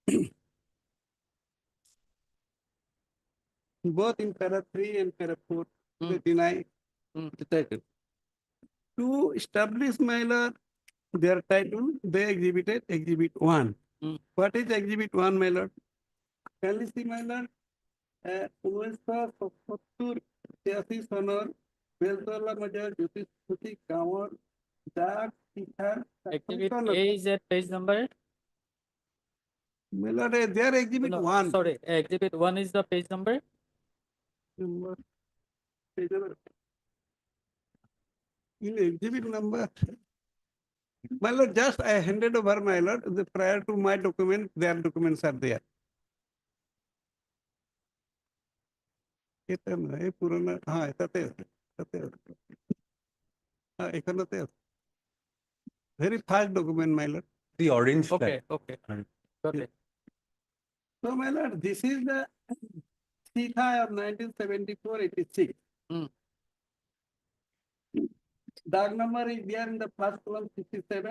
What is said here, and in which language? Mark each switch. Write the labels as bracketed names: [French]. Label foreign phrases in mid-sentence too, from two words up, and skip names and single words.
[English] Both in para 3 and para 4, they deny the title. To establish, my lord, their title, they exhibited exhibit 1. What is exhibit 1, my lord? Can you see, my lord? [Assamese] 1977 86 সনৰ বেলতলা মজাৰ জ্যোতিষপুথি গাঁৱৰ ডাক পিঠাৰ [English] Exhibit A is at page number. মেলৰে their exhibit No, 1. sorry, exhibit 1 is the page number. In exhibit number, my lord, just I handed over, my lord, the prior to my document, their documents are there. [Bangla] এটা নয় পুরোনো, হ্যাঁ এটাতে আছে, এটাতে আছে। হ্যাঁ এখানেতে আছে। [English] Very fast document, my lord. The orange Okay, flag. okay. Got it. So, my lord, this is the CITA of 1974-86. Dark number is there in the first column 67.